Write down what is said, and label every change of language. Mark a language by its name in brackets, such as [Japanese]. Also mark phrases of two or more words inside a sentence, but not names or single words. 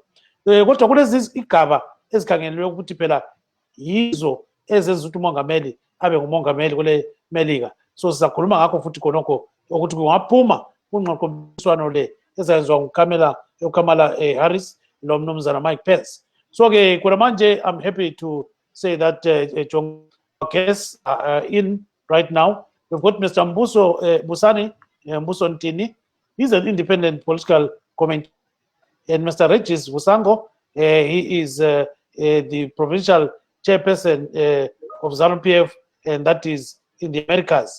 [North Ndebele] Kodwa kulezi igaba ezikhangelelwe ukuthi phela yizo ezenza ukuthi umongameli abe ngumongameli kule Melika. So sizakhuluma ngakho futhi khonokho ukuthi kungaphuma kungqoqomswano le ezayenziwa nguKamala Harris lo mnumzana Mike Pence. So-ke khona manje [English] I'm happy to say that John guests are in right now. We've got Mr. Mbuso Busani, Mbuso Ntini. He's an independent political commentator. And Mr. Regis Vusango, he is the provincial chairperson of ZANU-PF, and that is in the Americas.